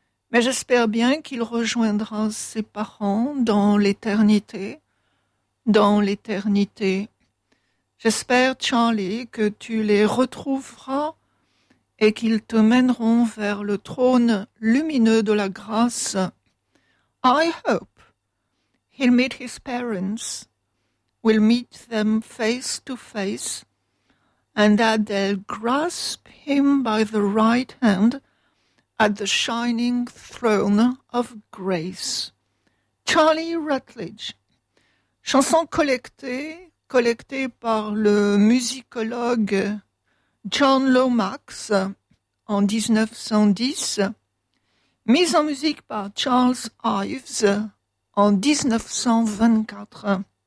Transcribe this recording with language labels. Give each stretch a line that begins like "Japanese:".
French: Mais j'espère bien qu'il rejoindra ses parents dans l'éternité. Dans l'éternité. J'espère, Charlie, que tu les retrouveras et qu'ils te mèneront vers le trône lumineux de la grâce.
English: I hope he'll meet his parents, will meet them face to face, and that they'll grasp him by the right hand at the shining throne of grace.
French: Charlie Rutledge. Chanson collectée par le musicologue John Lomax en 1910, mise en musique par Charles Ives en 1924.